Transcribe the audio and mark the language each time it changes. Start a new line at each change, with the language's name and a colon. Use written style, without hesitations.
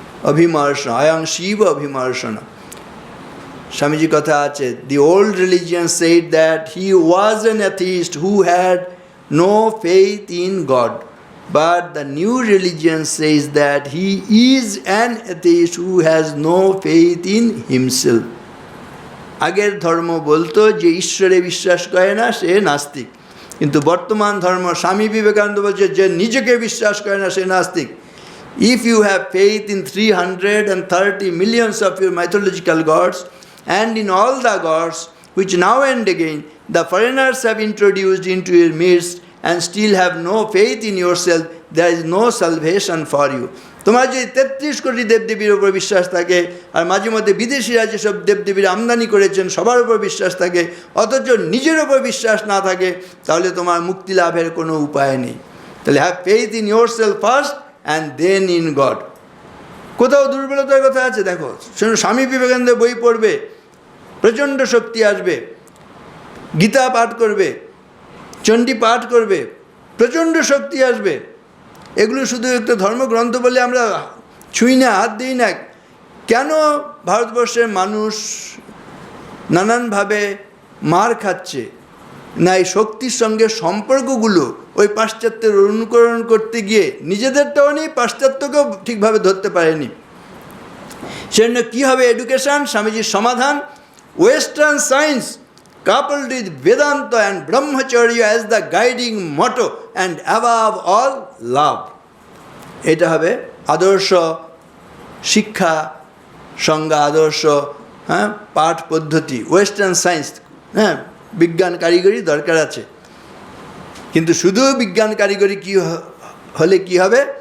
Sanskrit: অভিমর্ষণ, অয়ং শিব অভিমর্ষণ।
Bangla: স্বামীজি কথা আছে,
English: The old religion said that he was an atheist who had no faith in God, but the new religion says that he is an atheist who has no faith in himself.
Bangla: আগের ধর্ম বলতো যে ঈশ্বরে বিশ্বাস করে না সে নাস্তিক, কিন্তু বর্তমান ধর্ম স্বামী বিবেকানন্দ বলছে যে নিজেকে বিশ্বাস করে না সে নাস্তিক।
English: If you have faith in 330 millions of your mythological gods and in all the gods which now and again the foreigners have introduced into your midst and still have no faith in yourself, there is no salvation for you.
Bangla: তোমার যদি 33 কোটি দেবদেবীর উপর বিশ্বাস থাকে আর মাঝে মধ্যে বিদেশিরা যেসব দেবদেবীর আমদানি করেছেন সবার উপর বিশ্বাস থাকে, অথচ নিজের উপর বিশ্বাস না থাকে, তাহলে তোমার মুক্তি লাভের কোনো উপায় নেই। তাহলে
English: Have faith in yourself first and then in God.
Bangla: কোথাও দুর্বলতার কথা আছে দেখো, স্বামী বিবেকানন্দের বই পড়বে, প্রচণ্ড শক্তি আসবে। গীতা পাঠ করবে, চণ্ডী পাঠ করবে, প্রচণ্ড শক্তি আসবে। এগুলো শুধু একটা ধর্মগ্রন্থ বলে আমরা ছুঁই না, হাত দিই না। কেন ভারতবর্ষের মানুষ নানানভাবে মার খাচ্ছে? না, এই শক্তির সঙ্গে সম্পর্কগুলো ওই পাশ্চাত্যের অনুকরণ করতে গিয়ে নিজেদেরটাও নেই, পাশ্চাত্যকেও ঠিকভাবে ধরতে পারেনি। সেজন্য কী হবে এডুকেশান? স্বামীজির সমাধান,
English: Western science coupled with Vedanta and Brahmacharya as the guiding motto and above all love.
Bangla: এটা হবে আদর্শ শিক্ষা সংজ্ঞা, আদর্শ পাঠ পদ্ধতি। ওয়েস্টার্ন সায়েন্স, বিজ্ঞান কারিগরি দরকার আছে, কিন্তু শুধু বিজ্ঞান কারিগরি কি হলে কি হবে?